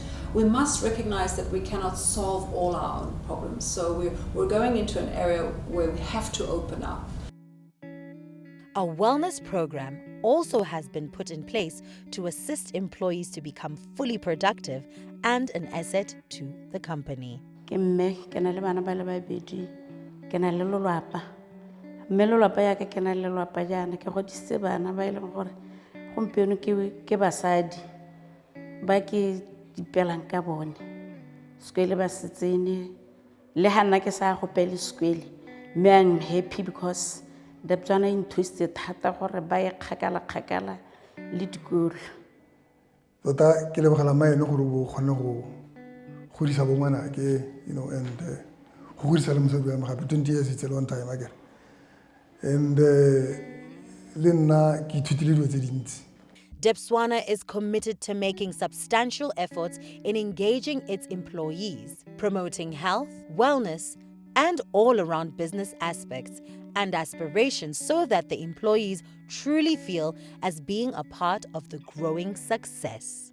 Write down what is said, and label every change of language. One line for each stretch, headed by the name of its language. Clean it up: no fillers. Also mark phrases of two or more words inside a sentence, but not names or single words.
English: We must recognize that we cannot solve all our own problems. So we're going into an area where we have to open up. A wellness program also has been put in place to assist employees to become fully productive and an asset to the company.
Tswana: Ke mme, ke na le bana ba le babedi, ke na le lelapa. Mme lelapa ya ka ke na le lelapa jaana, ke godisitse bana ba e leng gore gompieno ke basadi ba ke dipelang ka bone. Sekwele ba setsene, le ha nna ke sa go pele sekwele, mme
English: I'm happy because
Tswana: Debswana e nthusitse thata gore ba ye kgakala le dikolo. Tota ke lebogela maene gore bo kgone go godisa bo ngwana ke, and go godisa le mosadi wa me gape
English: 20 years it's a long time again.
Tswana: And le nna ke ithutile dilo tse dintsi.
English: Debswana is committed to making substantial efforts in engaging its employees, promoting health, wellness, and all-around business aspects and aspirations so that the employees truly feel as being a part of the growing success.